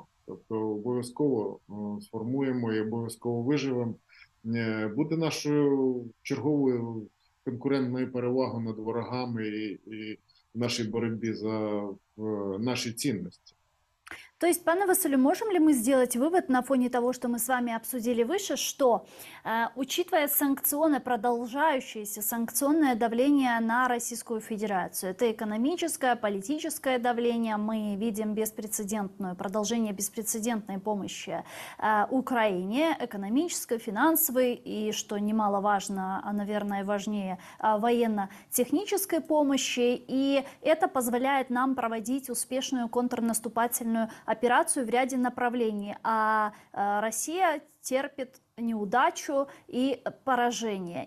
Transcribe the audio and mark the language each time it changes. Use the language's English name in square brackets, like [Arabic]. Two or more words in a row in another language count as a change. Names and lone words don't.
[Ukrainian] Тобто обов'язково сформуємо і обов'язково виживемо. Буде нашою черговою конкурентною перевагою над ворогами і в нашій боротьбі за наші цінності. [Russian] То есть, пане Василю, можем ли мы сделать вывод на фоне того, что мы с вами обсудили выше, что, учитывая продолжающееся санкционное давление на Российскую Федерацию, это экономическое, политическое давление, мы видим продолжение беспрецедентной помощи Украине, экономической, финансовой и, что немаловажно, а, наверное, важнее, военно-технической помощи, и это позволяет нам проводить успешную контрнаступательную операцию в ряде направлений, а Россия терпит неудачу и поражение.